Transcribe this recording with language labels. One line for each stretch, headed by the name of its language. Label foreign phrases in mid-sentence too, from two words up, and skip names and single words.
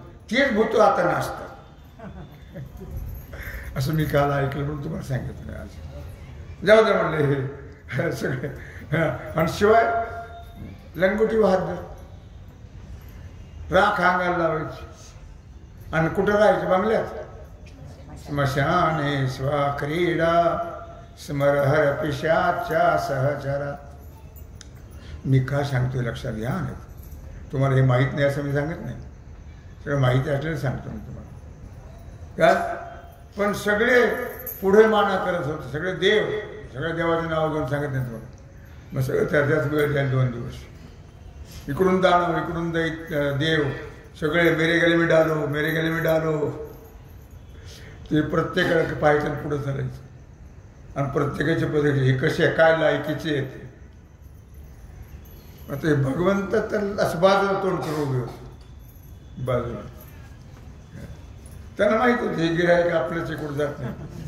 Marathi: तीच भूत आता नाचतात. असं मी काल ऐकलं म्हणून तुम्हाला सांगितलं आज. जाऊ दे म्हणले हे सगळे. आणि शिवाय लंगोटी वाहत दर, राख अंगाला लावायची. आणि कुठं राहायचं बंगल्यात?
Sanskrit: स्मशाने स्वक्रीडा स्मरहर पिशाच्या सहचरा.
Marathi: मी का सांगतोय लक्षात घ्या. तुम्हाला हे माहीत नाही असं मी सांगत नाही, सगळं माहिती असलेलं सांगतो मी तुम्हाला. का पण सगळे पुढे माना करत होते, सगळे देव, सगळ्या देवाचे नाव घेऊन सांगत नाही तुम्हाला. मग सगळं त्याच्याच वेळ जाईल 2 दिवस. इकडून दानव, इकडून देव, सगळे
Hindi: मेरे गले मी डालो, मेरे गले मी डालो.
Marathi: ते प्रत्येकाला पाहायचं पुढं चालायचं. आणि प्रत्येकाचे पदे हे कसे काय लायकीचे आहेत. ते भगवंत तर असं बाजूला तोंड करू उभे होते, बाजूला. त्यांना माहित होते हे गिऱ्हाईक आपल्याच इकडून जात नाही.